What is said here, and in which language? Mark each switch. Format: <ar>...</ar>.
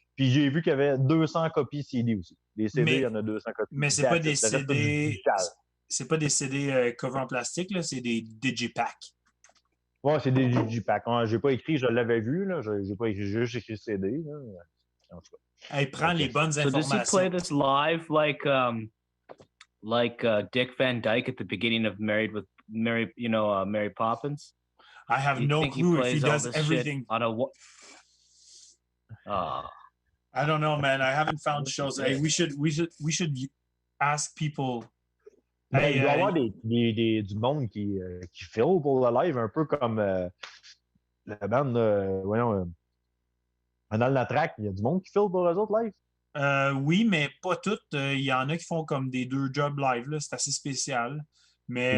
<fr>Puis j'ai vu qu'il y avait 200 copies CD aussi. Les CD, il y en a 200 copies. Mais c'est pas des CD. C'est pas des CD cover en plastique, là, c'est des digipacks. Ouais, c'est des digipacks. Ouais, j'ai pas écrit, je l'avais vu, là. J'ai pas écrit, j'ai juste écrit CD. Là. En tout cas. Hey, prends les bonnes informations.</fr> <en>So does he play this live like Dick Van Dyke at the beginning of Mary Poppins? I have no clue if he does everything.</en> <fr>On a</fr> <en>I don't know, man. I haven't found shows. Hey, we should ask people.</en> <fr>Ben, il doit y avoir du monde qui file pour le live, un peu comme la bande, voyons, dans la track, il y a du monde qui file pour eux autres live. Oui, mais pas toutes. Il y en a qui font comme des 2 jobs live. C'est assez spécial. Mais</fr>